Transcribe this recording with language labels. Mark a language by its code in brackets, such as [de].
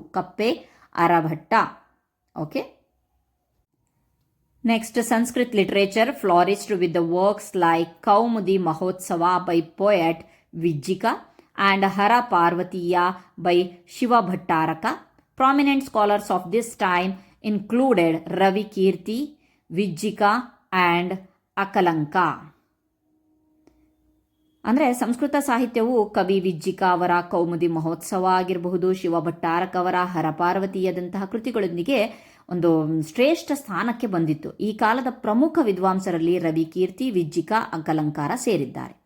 [kn] ಕಪ್ಪೆ ಆರಭಟ್ಟ. Okay. [en] Next, Sanskrit literature flourished with the works like Kaumudi Mahotsava by poet Vijjika and Hara Parvatiya by Shiva Bhattaraka. Prominent scholars of this time included Ravi Kirti, Vijjika and Akalanka. [kn] ಅಂದರೆ ಸಂಸ್ಕೃತ ಸಾಹಿತ್ಯವು ಕವಿ ವಿಜ್ಜಿಕ ಅವರ ಕೌಮುದಿ ಮಹೋತ್ಸವ ಆಗಿರಬಹುದು, ಶಿವ ಭಟ್ಟಾರಕ ಅವರ ಹರಪಾರ್ವತಿಯದಂತಹ ಕೃತಿಗಳೊಂದಿಗೆ ಒಂದು ಶ್ರೇಷ್ಠ ಸ್ಥಾನಕ್ಕೆ ಬಂದಿತ್ತು. ಈ ಕಾಲದ ಪ್ರಮುಖ ವಿದ್ವಾಂಸರಲ್ಲಿ ರವಿ ಕೀರ್ತಿ, ವಿಜ್ಜಿಕ, ಅಕಲಂಕಾರ ಸೇರಿದ್ದಾರೆ.